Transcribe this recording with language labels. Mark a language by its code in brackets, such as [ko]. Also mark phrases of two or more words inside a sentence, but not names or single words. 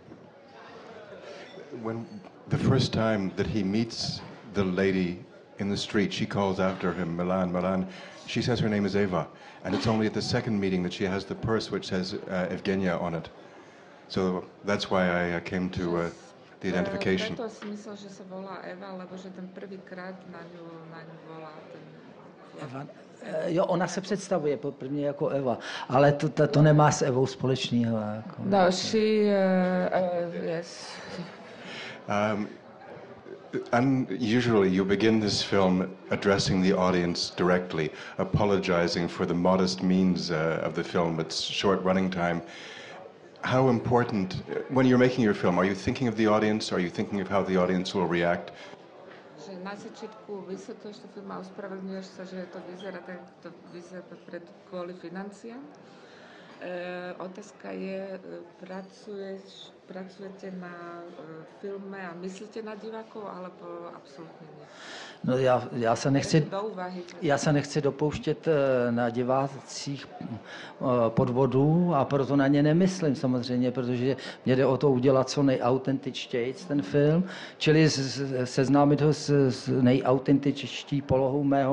[en] When the first time that he meets the lady in the street, she calls after him, Milan. She says her name is Eva, and it's only at the second meeting that she has the purse which says Evgenia on it. So that's why I came to the identification. [sk] Preto si myslel, že sa volá Eva, lebo že ten prvýkrát na ňu volá ten... Eva. [cs] Jo, ona se představuje prvně jako Eva, ale to nemá s Evou společného. Jako, no, [en] she, yes. Usually you begin this film addressing the audience directly, apologizing for the modest means of the film, its short running time. How important, when you're making your film, are you thinking of the audience? Are you thinking of how the audience will react? [sk] Že na začiatku vysvetľuješ to film a ospravedlňuješ sa, že to vyzerá tak, to vyzerá kvôli financiám. Otázka je, pracujete na filme a myslíte na divákov, alebo absolútne nie? [cs] No já se nechci dopouštět na divácích podvodů a proto na ně nemyslím samozřejmě, protože mě jde o to udělat co nejautentičtějc ten film, čili seznámit ho s nejautentičtější polohou mého